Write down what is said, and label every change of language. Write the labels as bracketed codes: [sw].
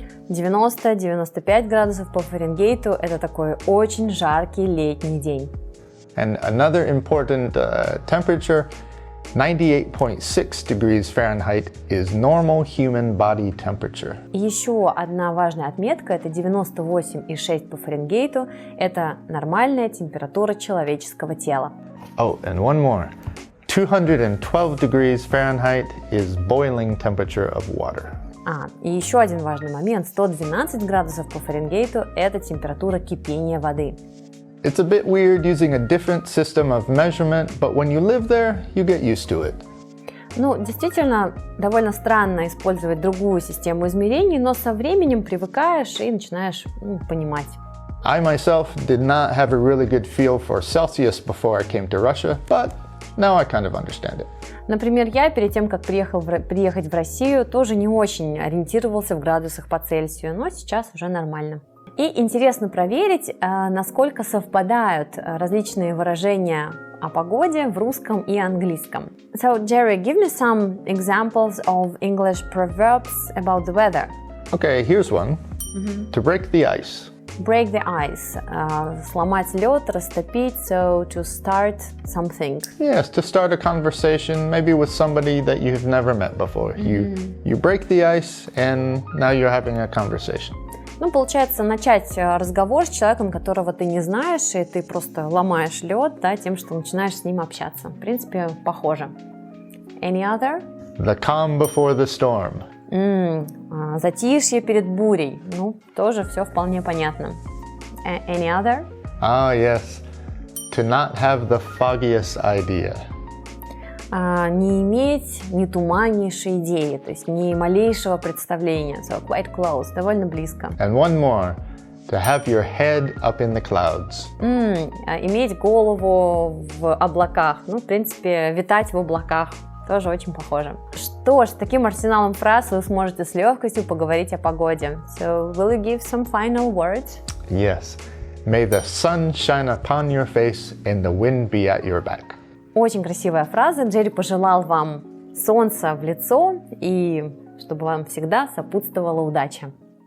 [ru] 90-95 градусов по Фаренгейту – это такой очень жаркий летний день. [en] And another important temperature, 98.6 degrees Fahrenheit is normal human body temperature. [ru] И еще одна важная отметка – это 98,6 по Фаренгейту – это нормальная температура человеческого тела. [en] Oh, and one more. 212 degrees Fahrenheit is boiling temperature of water. [ru] И еще один важный момент – 112 градусов по Фаренгейту – это температура кипения воды. [en] It's a bit weird using a different system of measurement, but when you live there, you get used to it. [ru] Ну, действительно, довольно странно использовать другую систему измерений, но со временем привыкаешь и начинаешь понимать. [en] I myself did not have a really good feel for Celsius before I came to Russia, but now I kind of understand it. [ru] Например, я перед тем, как приехать в Россию, тоже не очень ориентировался в градусах по Цельсию, но сейчас уже нормально. И интересно проверить, насколько совпадают различные выражения о погоде в русском и английском. [en] So, Jerry, give me some examples of English proverbs about the weather. Okay, here's one. To break the ice. Break the ice. [ru] Сломать лед, растопить, [en] so to start something. Yes, to start a conversation, maybe with somebody that you've never met before. You break the ice, and now you're having a conversation. [ru] Ну, получается, начать разговор с человеком, которого ты не знаешь, и ты просто ломаешь лед, да, тем, что начинаешь с ним общаться. В принципе, похоже. [en] Any other? The calm before the storm. [ru] Затишье перед бурей. Ну, тоже все вполне понятно. [en] Any other? Ah, yes. To not have the foggiest idea. [ru] Не иметь ни туманнейшей идеи, то есть ни малейшего представления. [en] So quite close, [ru] довольно близко. [en] And one more. To have your head up in the clouds. [ru] Иметь голову в облаках. Ну, в принципе, витать в облаках. Тоже очень похоже. Что ж, с таким арсеналом фраз вы сможете с легкостью поговорить о погоде. [en] So, will you give some final words? Yes. May the sun shine upon your face and the wind be at your back. [ru] Очень красивая фраза. Джерри пожелал вам солнца в лицо и чтобы вам всегда сопутствовала удача.